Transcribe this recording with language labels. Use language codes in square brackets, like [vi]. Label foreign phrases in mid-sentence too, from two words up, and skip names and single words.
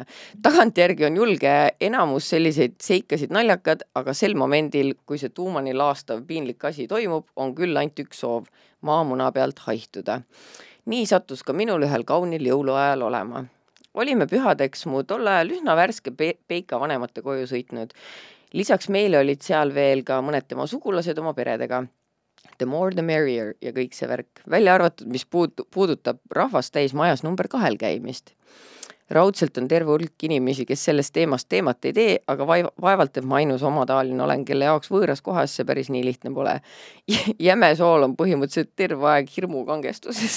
[et] Tagantjärgi on julge enamus selliseid seikasid naljakad, aga sel momendil, kui see tuumani laastav piinlik asi toimub, on küll ainult üks soov maamuna pealt haihtuda. Nii sattus ka minul ühel kaunil jõuluajal olema. Olime pühadeks mu tol ajal üsna värske Peika vanemate koju sõitnud. Lisaks meile olid seal veel ka mõned tema sugulased oma peredega. [en] The more the merrier [et] ja kõik see värk. Välja arvatud, mis puudutab rahvast täis majas number 2 käimist. Raudselt on terve hulk inimesi, kes sellest teemat ei tee, aga vaevalt, et ma ainus omataoline olen, kelle jaoks võõras kohas see päris nii lihtne pole. Jäme sool on põhimõtteliselt terve aeg hirmukangestuses.